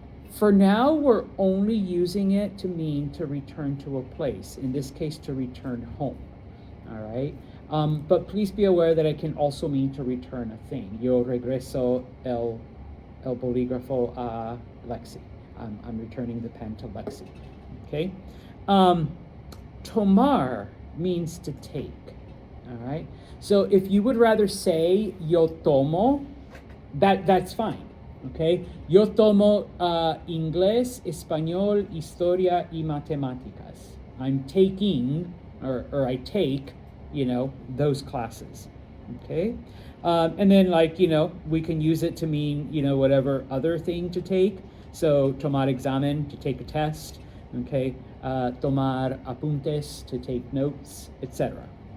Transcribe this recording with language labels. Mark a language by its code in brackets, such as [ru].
[en] For now, we're only using it to mean to return to a place. In this case, to return home. All right? But please be aware that it can also mean to return a thing. [es] Yo regreso el bolígrafo a Lexi. [en] I'm returning the pen to Lexi. Okay? Tomar means to take. All right? So if you would rather say [es] yo tomo, [en] that's fine. [es] Okay, yo tomo inglés, español, historia y matemáticas. [en] I'm taking, or I take, those classes. Okay, and then we can use it to mean, whatever other thing to take. So [es] tomar examen, [en] to take a test. Okay, [es] tomar apuntes, [en] to take notes, etc.